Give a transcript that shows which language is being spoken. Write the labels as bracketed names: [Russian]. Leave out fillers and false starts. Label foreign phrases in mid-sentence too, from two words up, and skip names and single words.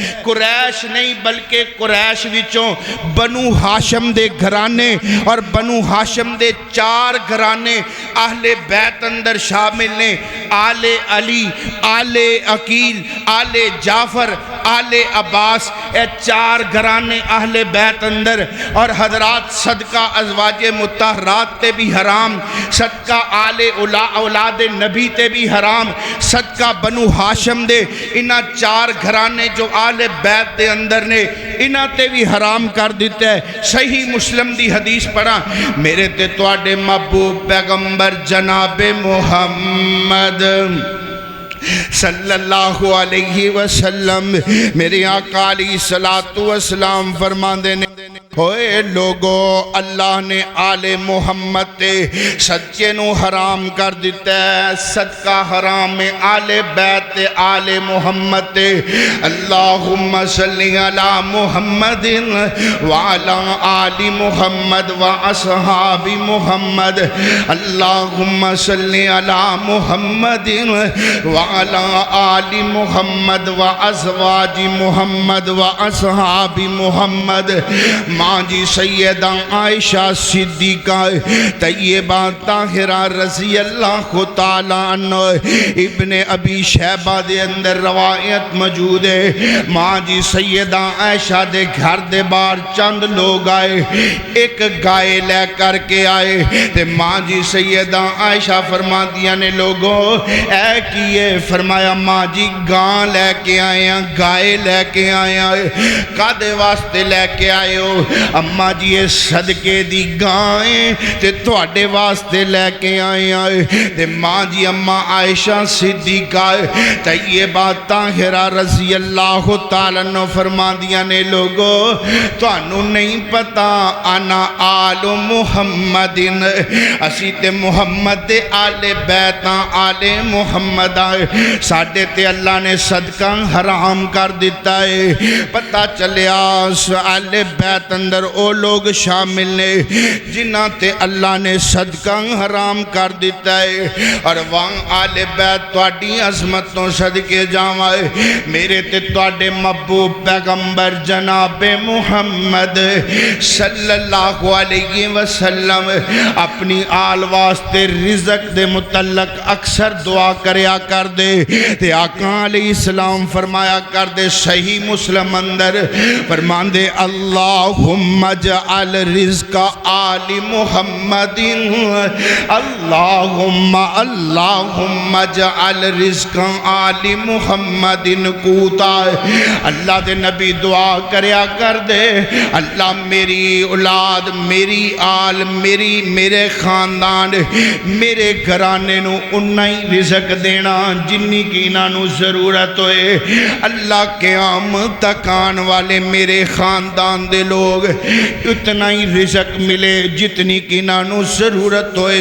[Punjabi] قریش نہیں بلکہ قریش وچوں بنو ہاشم دے گھرانے اور بنو ہاشم دے چار گھرانے اہل بیت اندر شامل نے، آل علی، آل عقیل، آل جعفر، آل عباس، اے چار گھرانے اہل بیت اندر۔ اور حضرات صدقہ ازواج مطہرات تے بھی حرام، صدقہ آل اولاد نبی تے بھی حرام، صدقہ بنو ہاشم دے انہاں چار گھرانے جو آل بیت دے اندر نے انہاں تے بھی حرام کر دیتا ہے۔ صحیح مسلم دی حدیث پڑھا، میرے تے تواڈے محبوب پیغمبر جناب محمد [Arabic] صلی اللہ علیہ وسلم [Punjabi] میرے آقا [Arabic] علیہ الصلوۃ والسلام [Punjabi] فرماندے نے، ہوئے لوگو اللہ نے آل محمد تے صدقے نو حرام کر دیتا ہے۔ صدقہ حرام ہے آل بیت تے آل محمد تے۔ [Arabic] اللہم صلی علی محمد وعلی آل محمد واصحاب محمد۔ اللہم صلی علی محمد وعلی آل محمد وازواج محمد واصحاب محمد۔ [Punjabi] ماں جی سیدہ عائشہ صدیقہ طیبہ طاہرہ [Arabic] رضی اللہ تعالیٰ عنہ، [Punjabi] ابن ابی شیبہ دے اندر روایت موجود ہے۔ ماں جی سیدہ عائشہ دے گھر دے باہر چند لوگ آئے، ایک گائے لے کر کے آئے تے ماں جی سیدہ عائشہ فرما دیا نے، لوگوں اے کیے؟ فرمایا ماں جی گاں لے کے آئے ہیں، گائے لے کے آئے ہیں۔ کدے واسطے لے کے آئے ہو؟ اماں جی یہ صدقے دی گائیں تے تواڈے واسطے لے کے آئے ہیں۔ تے ماں جی اماں عائشہ صدیقہ طیبہ طاہرہ [Arabic] رضی اللہ تعالیٰ عنہ [Punjabi] فرما دیا نے، لوگوں تانوں نہیں پتا انا آل محمد، اسی تے محمد دے آل بیتاں آل محمد آئے، ساڈے تے اللہ نے صدقہ حرام کر دیتا ہے۔ پتہ چلیا آل بیت اندر او لوگ شامل نے جنہ تے اللہ نے صدقہ حرام کر دیتا ہے۔ اور وہاں آل بیت تواڈی عظمتوں صدقے جاوائے، میرے تے تواڈے محبوب پیغمبر جناب محمد [Arabic] صلی اللہ علیہ وسلم [Punjabi] اپنی آل واسطے رزق دے متعلق اکثر دعا کریا کر دے تے آقا [Arabic] علیہ السلام [Punjabi] فرمایا کر دے، صحیح مسلم اندر فرماندے [Arabic] اللہم اجعل رزق آل محمد، اللہم اجعل رزق آل محمد قوتا۔ [Punjabi] اللہ دے نبی دعا کریا کر دے، اللہ میری اولاد، میری آل، میرے خاندان، میرے گھرانے نو انہا ہی رزق دینا جنی کی انہوں ضرورت ہوئے۔ اللہ قیامت تک آن والے میرے خاندان دے لوگ اتنا ہی رزق ملے جتنی کی انہوں ضرورت ہوئے۔